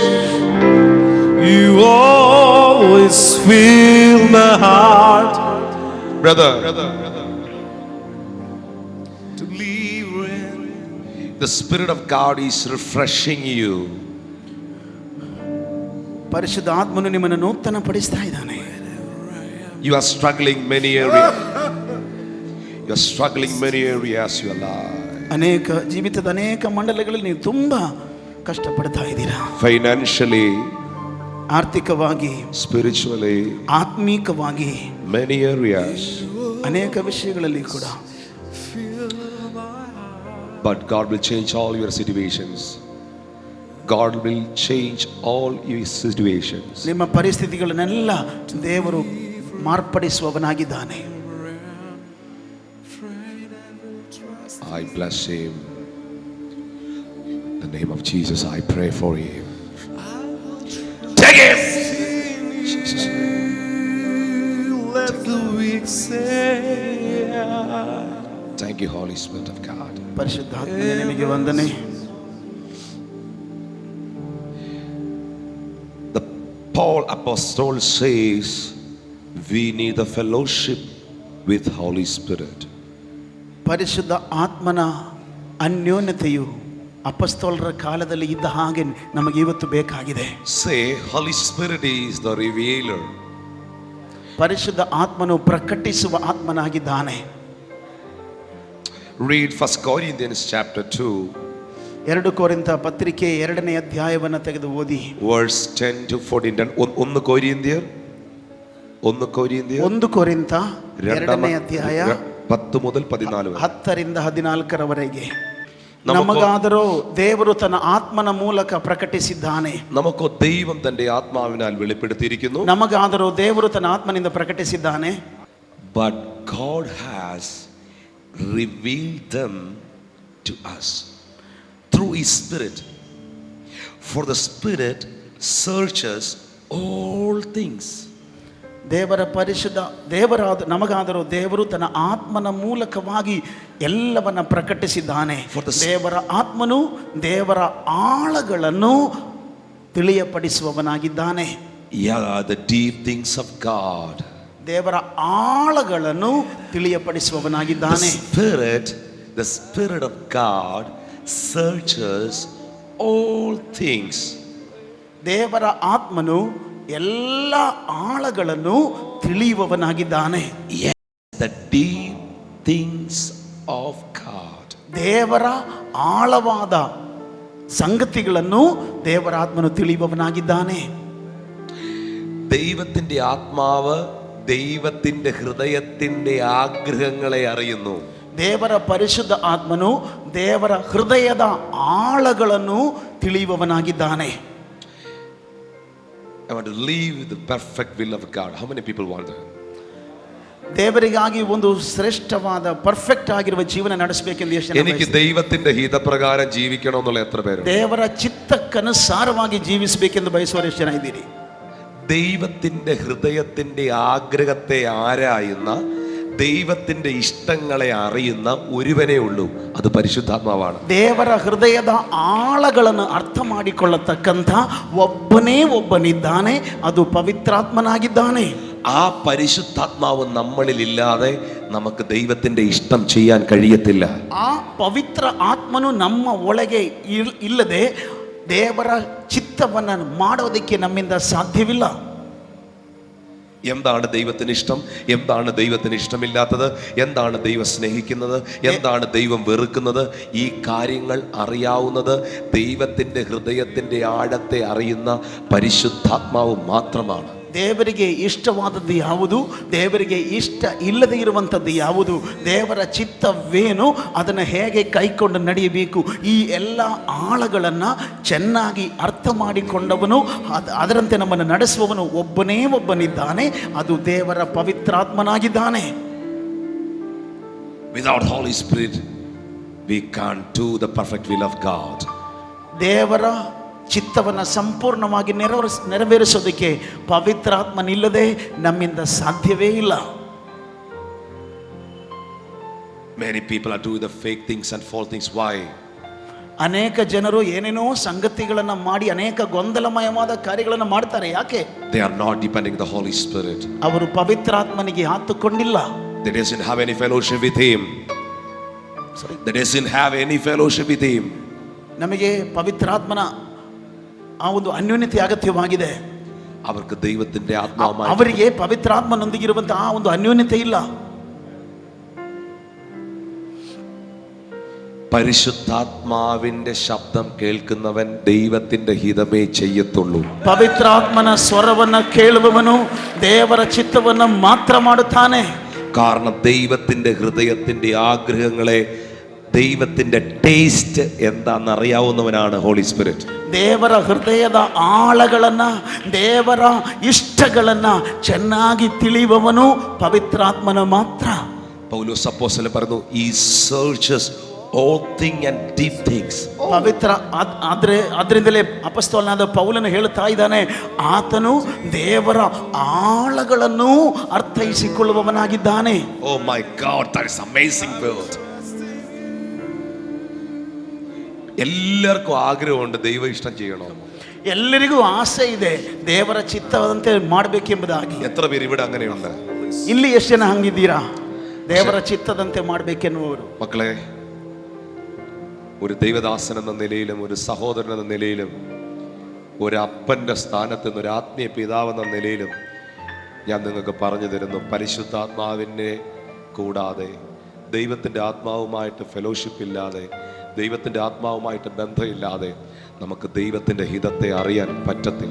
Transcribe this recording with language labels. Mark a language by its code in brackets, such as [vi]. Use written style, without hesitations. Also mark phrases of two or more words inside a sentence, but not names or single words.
[en] you always fill my heart. Brother, the Spirit of God is refreshing you. [kn] ಪರಿಶುದ್ಧಾತ್ಮನು ನಿಮ್ಮನ್ನು ನೂತನ ಪಡಿಸ್ತಾ ಇದ್ದಾನೆ. [en] You are struggling many areas. You are struggling many areas of your life. [kn] ಅನೇಕ ಜೀವಿತದ ಅನೇಕ ಮಂಡಲಗಳಲ್ಲಿ ನೀವು ತುಂಬಾ ಕಷ್ಟಪಡ್ತಾ ಇದ್ದೀರಾ. [en] Financially, [kn] ಆರ್ಥಿಕವಾಗಿ, [en] spiritually, [kn] ಆತ್ಮೀಕವಾಗಿ, [en] many areas. [kn] ಅನೇಕ ವಿಷಯಗಳಲ್ಲಿ ಕೂಡ. [en] But God will change all your situations. God will change all your situations. [kn] ನಿಮ್ಮ ಪರಿಸ್ಥಿತಿಗಳನ್ನೆಲ್ಲ ದೇವರು ಮಾರ್ಪಡಿಸುವವನಾಗಿದ್ದಾನೆ. [en] I bless him. In the name of Jesus, I pray for him. Take him. Jesus. Let the weak say, Thank you, Holy Spirit of God. [kn] ಪರಿಶುದ್ಧಾತ್ಮನೇ ನಿಮಗೆ ವಂದನೆ. [en] The Paul Apostle says we need the fellowship with Holy Spirit. [kn] ಪರಿಶುದ್ಧ ಆತ್ಮನ ಅನ್ಯೋನ್ಯತೆಯು ಅಪೊಸ್ತಲರ ಕಾಲದಲ್ಲಿ ಇದ್ದ ಹಾಗೆ ನಮಗೆ ಇವತ್ತು ಬೇಕಾಗಿದೆ. [en] Say, Holy Spirit is the revealer. [kn] ಪರಿಶುದ್ಧ ಆತ್ಮನು ಪ್ರಕಟಿಸುವ ಆತ್ಮನಾಗಿದ್ದಾನೆ. [en] Read 1 Corinthians chapter 2. [kn] 2 ಕೊರಿಂಥ ಪತ್ರಿಕೆ 2ನೇ ಅಧ್ಯಾಯವನ್ನು ತೆಗೆದು ಓದಿ. [en] Verse 10 to 14. 1 ಕೊರಿಂಥಿಯರ್ [kn] 1 ಕೊರಿಂಥ 2ನೇ ಅಧ್ಯಾಯ [ml] 10 മുതൽ 14 വരെ. [kn] 10ರಿಂದ 14ರವರೆಗೆ. ನಮಗಾದರೂ ದೇವರು ತನ್ನ ಆತ್ಮನ ಮೂಲಕ ಪ್ರಕಟಿಸಿದ್ದಾನೆ. [ml] നമുക്ക് ദൈവം തന്റെ ആത്മാവിനാൽ വെളിപ്പെടുത്തിയിരിക്കുന്നു. [kn] ನಮಗಾದರೂ ದೇವರು ತನ್ನ ಆತ್ಮನಿಂದ ಪ್ರಕಟಿಸಿದ್ದಾನೆ. [en] But God has revealed them to us through his spirit. For the spirit searches all things. [kn] ನಮಗಾದರೂ ದೇವರು ತನ್ನ ಆತ್ಮನ ಮೂಲಕವಾಗಿ ಎಲ್ಲವನ್ನ ಪ್ರಕಟಿಸಿದ್ದಾನೆ. ದೇವರ ಆತ್ಮನು ದೇವರ ಆಳಗಳನ್ನು ತಿಳಿಯಪಡಿಸುವವನಾಗಿದ್ದಾನೆ. [en] The deep things of God. [kn] ದೇವರ ಆಳಗಳನ್ನು ತಿಳಿಯಪಡಿಸುವವನಾಗಿದ್ದಾನೆ. [en] The spirit of God searches all things. [kn] ದೇವರ ಆತ್ಮನು ಎಲ್ಲ ಆಳಗಳನ್ನು ತಿಳಿಯುವವನಾಗಿದ್ದಾನೆ. [en] The deep things of God. [kn] ದೇವರ ಆಳವಾದ ಸಂಗತಿಗಳನ್ನು ದೇವರ ಆತ್ಮನು ತಿಳಿಯುವವನಾಗಿದ್ದಾನೆ. [ml] ദൈവത്തിന്റെ ആത്മാവ് ദൈവത്തിന്റെ ഹൃദയത്തിന്റെ ആഗ്രഹങ്ങളെ അറിയുന്നു. [kn] ದೇವರ ಪರಿಶುದ್ಧ ಆತ್ಮನು ದೇವರ ಹೃದಯದ ಆಳಗಳನ್ನು ತಿಳಿಯುವವನಾಗಿದ್ದಾನೆ. [en] I want to live the perfect will of God. How many people want that? [kn] ದೇವರಿಗಾಗಿ ಒಂದು ಶ್ರೇಷ್ಠವಾದ ಪರ್ಫೆಕ್ಟ್ ಆಗಿರುವ ಜೀವನ ನಡೆಸಬೇಕೆಂದು ಎಷ್ಟು ಜನ [ml] എനിക്ക് ദൈവത്തിന്റെ ഹിതപ്രകാരം ജീവിക്കണം എന്നുള്ള എത്ര പേര്? [kn] ದೇವರ ಚಿತ್ತಕ್ಕನುಸಾರವಾಗಿ ಜೀವಿಸಬೇಕೆಂದು ಬಯಸುವವರು ಎಷ್ಟು ಜನ ಇದ್ದೀರಿ? [ml] ദൈവത്തിന്റെ ഹൃദയത്തിന്റെ ആഗ്രഹത്തെ ആരായുന്ന ദൈവത്തിന്റെ ഇഷ്ടങ്ങളെ അറിയുന്ന ഒരുവനേ ഉള്ളൂ, അത് പരിശുദ്ധാത്മാവാണ്. [kn] ದೇವರ ಹೃದಯದ ಆಳಗಳನ್ನು ಅರ್ಥ ಮಾಡಿಕೊಳ್ಳತಕ್ಕಂಥ ಒಬ್ಬನೇ ಒಬ್ಬನಿದ್ದಾನೆ, ಅದು ಪವಿತ್ರಾತ್ಮನಾಗಿದ್ದಾನೆ. [ml] ആ പരിശുദ്ധാത്മാവ് നമ്മളിൽ ഇല്ലാതെ നമുക്ക് ദൈവത്തിന്റെ ഇഷ്ടം ചെയ്യാൻ കഴിയത്തില്ല. [kn] ಆ ಪವಿತ್ರ ಆತ್ಮನು ನಮ್ಮ ಒಳಗೆ ಇಲ್ಲದೆ ದೇವರ ಚಿತ್ತವನ್ನು ಮಾಡೋದಕ್ಕೆ ನಮ್ಮಿಂದ ಸಾಧ್ಯವಿಲ್ಲ. [ml] എന്താണ് ദൈവത്തിന് ഇഷ്ടം, എന്താണ് ദൈവത്തിന് ഇഷ്ടമില്ലാത്തത്, എന്താണ് ദൈവം സ്നേഹിക്കുന്നത്, എന്താണ് ദൈവം വെറുക്കുന്നത്, ഈ കാര്യങ്ങൾ അറിയാവുന്നത് ദൈവത്തിന്റെ ഹൃദയത്തിന്റെ ആഴത്തെ അറിയുന്ന പരിശുദ്ധാത്മാവ് മാത്രമാണ്. [kn] ದೇವರಿಗೆ ಇಷ್ಟವಾದದ್ದು ಯಾವುದು, ದೇವರಿಗೆ ಇಷ್ಟ ಇಲ್ಲದೆ ಇರುವಂಥದ್ದು ಯಾವುದು, ದೇವರ ಚಿತ್ತವೇನು, ಅದನ್ನು ಹೇಗೆ ಕೈಕೊಂಡು ನಡೆಯಬೇಕು, ಈ ಎಲ್ಲ ಆಳಗಳನ್ನು ಚೆನ್ನಾಗಿ ಅರ್ಥ ಮಾಡಿಕೊಂಡವನು, ಅದರಂತೆ ನಮ್ಮನ್ನು ನಡೆಸುವವನು ಒಬ್ಬನೇ ಒಬ್ಬನಿದ್ದಾನೆ, ಅದು ದೇವರ ಪವಿತ್ರಾತ್ಮನಾಗಿದ್ದಾನೆ. [en] Without Holy Spirit we can't do the perfect will of God. [kn] ದೇವರ ಚಿತ್ತವನ್ನು ಸಂಪೂರ್ಣವಾಗಿ ನೆರವೇರಿಸೋದಕ್ಕೆ ಪವಿತ್ರಾತ್ಮನಿಲ್ಲದೆ ನಮ್ಮಿಂದ ಸಾಧ್ಯವೇ ಇಲ್ಲ. [en] Many people are doing the fake things and false things. Why? [kn] ಅನೇಕ ಜನರು ಏನೇನೋ ಸಂಗತಿಗಳನ್ನು ಮಾಡಿ ಅನೇಕ ಗೊಂದಲಮಯವಾದ ಕಾರ್ಯಗಳನ್ನು ಮಾಡ್ತಾರೆ. ಯಾಕೆ? [en] They are not depending on the Holy Spirit. [kn] ಅವರು ಪವಿತ್ರಾತ್ಮನಿಗೆ ಆತುಕೊಂಡಿಲ್ಲ. [en] They doesn't have any fellowship with him. They doesn't have any fellowship with him. [kn] ನಮಗೆ ಪವಿತ್ರಾತ್ಮನ ಆ ಒಂದು ಅನ್ಯೋನ್ಯತೆ ಅಗತ್ಯವಾಗಿದೆ. [ml] അവർക്ക് ദൈവത്തിന്റെ ആത്മാവുമായി [kn] ಅವರಿಗೆ ಪವಿತ್ರಾತ್ಮನೊಂದಿಗಿರುವಂತಹ ಆ ಒಂದು ಅನ್ಯೋನ್ಯತೆ ಇಲ್ಲ. [ml] പരിശുദ്ധാത്മാവിന്റെ ശബ്ദം കേൾക്കുന്നവൻ ദൈവത്തിന്റെ ഹിതമേ ചെയ്യത്തുള്ളൂ. [kn] ಪವಿತ್ರಾತ್ಮನ ಸ್ವರವನ್ನು ಕೇಳುವವನು ದೇವರ ಚಿತ್ತವನ್ನು ಮಾತ್ರ ಮಾಡುತ್ತಾನೆ. [ml] കാരണം ദൈവത്തിന്റെ ഹൃദയത്തിന്റെ ആഗ്രഹങ്ങളെ ദൈവത്തിന്റെ ടേസ്റ്റ് എന്താണെന്ന് അറിയാവുന്നവനാണ് [en] Holy Spirit. [kn] ದೇವರ ಹೃದಯದ ಆಳಗಳನ್ನ, ದೇವರ ಇಷ್ಟಗಳನ್ನ ಚೆನ್ನಾಗಿ ತಿಳಿಯುವವನು ಪವಿತ್ರಾತ್ಮನ ಮಾತ್ರ. [ml] പൗലോസ് അപ്പോസ്തലൻ പറഞ്ഞു, [en] he searches all things and deep things. [kn] ಪವಿತ್ರ ಅದರಿಂದಲೇ ಅಪೊಸ್ತಲನಾದ ಪೌಲನು ಹೇಳ್ತಾ ಇದ್ದಾನೆ, ಆತನು ದೇವರ ಆಳಗಳನ್ನು ಅರ್ಥೈಸಿಕೊಳ್ಳುವವನಾಗಿದ್ದಾನೆ. [en] Oh my God, that is amazing word. [ml] എല്ലാവർക്കും ആഗ്രഹമുണ്ട് ദൈവ ഇഷ്ടം ചെയ്യണം. [kn] ಎಲ್ಲರಿಗೂ ಆಸೆ ಇದೆ ದೇವರ ಚಿತ್ತದಂತೆ ಮಾಡಬೇಕೆಂಬುದಾಗಿ. [ml] എത്ര പേര് ഇവിടെ അങ്ങനെയുണ്ട്? [kn] ಇಲ್ಲಿ ಎಷ್ಟು ಜನ ಹಂಗಿದ್ದೀರಾ? ದೇವರ ಚಿತ್ತದಂತೆ ಮಾಡಬೇಕೆನ್ನುವರು. [ml] മക്കളെ, ഒരു ദൈവദാസൻ എന്ന നിലയിലും ഒരു സഹോദരൻ എന്ന നിലയിലും ഒരു അപ്പൻ്റെ സ്ഥാനത്ത് നിന്ന് ഒരു ആത്മീയ പിതാവ് എന്ന നിലയിലും ഞാൻ നിങ്ങൾക്ക് പറഞ്ഞു തരുന്നു, പരിശുദ്ധാത്മാവിനെ കൂടാതെ, ദൈവത്തിൻ്റെ ആത്മാവുമായിട്ട് ഫെലോഷിപ്പ് ഇല്ലാതെ, ദൈവത്തിൻ്റെ ആത്മാവുമായിട്ട് ബന്ധമില്ലാതെ നമുക്ക് ദൈവത്തിൻ്റെ ഹിതത്തെ അറിയാൻ പറ്റത്തില്ല.